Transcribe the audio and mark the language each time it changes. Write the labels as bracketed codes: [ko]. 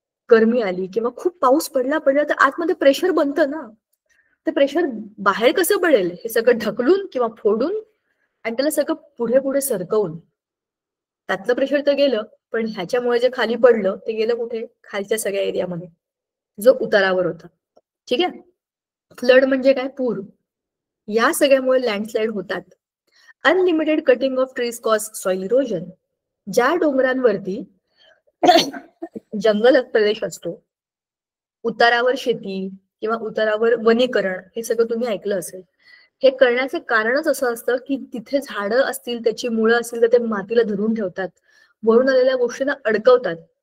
[mr] गरमी आली किंवा खूप पाऊस पडला तर आतमध्ये प्रेशर बनतं ना, ते प्रेशर बाहेर कसं पडेल, हे सगळं ढकलून किंवा फोडून आणि त्याला सगळं पुढे पुढे सरकवून. त्यातलं प्रेशर तर गेलं, पण ह्याच्यामुळे जे खाली पडलं ते गेलं कुठे? खालच्या सगळ्या एरियामध्ये जो उतारावर होता. ठीक आहे. फ्लड म्हणजे काय? पूर. या सगळ्यामुळे लँडस्लाइड होतात. [en] Unlimited cutting of trees cause soil erosion. [mr] ज्या डोंगरांवरती जंगल प्रदेश असतो, उतारावर शेती किंवा उतारावर वनीकरण, हे सगळं तुम्ही ऐकलं असेल. हे करण्याचं कारणच असं असतं की तिथे झाडं असतील, त्याची मुळं असतील तर ते मातीला धरून ठेवतात, वरून आलेल्या गोष्टींना अडकवतात.